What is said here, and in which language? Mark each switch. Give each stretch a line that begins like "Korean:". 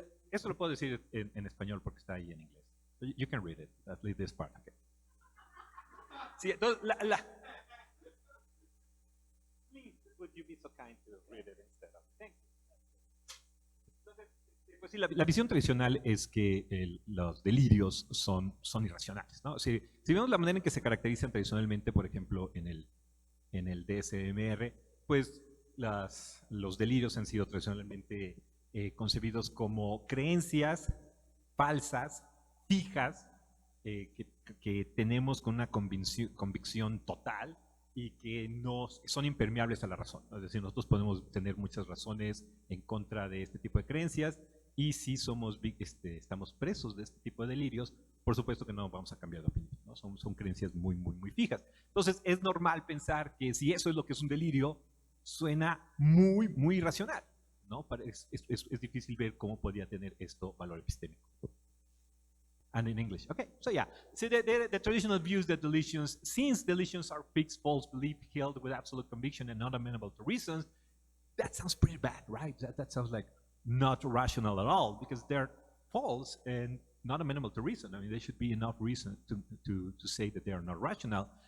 Spanish: Eso lo puedo decir en español porque está ahí en inglés.
English: You can read it, at least this part. Okay.
Spanish: Sí, entonces,
English: please, would you be so kind to read it instead of, thank you.
Spanish: Entonces, pues sí, la visión tradicional es que los delirios son irracionales, ¿no? Si vemos la manera en que se caracterizan tradicionalmente, por ejemplo, en el DSMR, pues los delirios han sido tradicionalmente concebidos como creencias falsas, fijas, que tenemos con una convicción total y que son impermeables a la razón. Es decir, nosotros podemos tener muchas razones en contra de este tipo de creencias, y si estamos presos de este tipo de delirios, por supuesto que no vamos a cambiar de opinión, ¿no? Son creencias muy, muy, muy fijas. Entonces, es normal pensar que si eso es lo que es un delirio, suena muy, muy irracional, ¿no? Es difícil ver cómo podría tener esto valor epistémico.
English: And in English. Okay, so yeah. So the traditional views that since delusions are fixed false belief held with absolute conviction and not amenable to reasons, that sounds pretty bad, right? That sounds like not rational at all, because they're false and not amenable to reason. I mean, there should be enough reason to say that they are not rational.